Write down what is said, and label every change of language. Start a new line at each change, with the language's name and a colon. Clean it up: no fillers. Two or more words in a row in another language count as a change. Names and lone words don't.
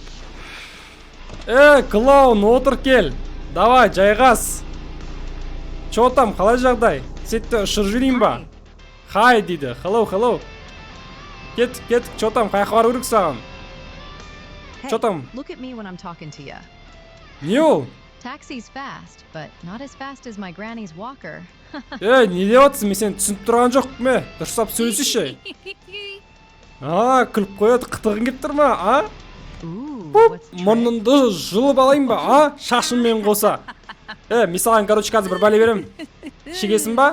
Kazakh: Клоун, отыр кел. Давай, жайғас.
Russian: Чо там,
Kazakh: қалай жағдай? Сетті ұшыр жүрейін ба? Хай дейді. Hello. Кеттік,
Russian: чо там,
Kazakh: қайқа бар өрік саған?
Russian: Чо там?
Kazakh: Не ол?
English: Taxi's fast, but not as fast as my granny's walker.
Kazakh: Не деп атсың, мен сені түсініп тұрған жоқ ме? Дұрыстап сөйлесейші. Күліп қояды, қытығын кеп тұр ма? Мұрныңды жұлып алайын ба? Шашыммен қоса. Мен саған, қазір бір бәле берем. Шегесің ба?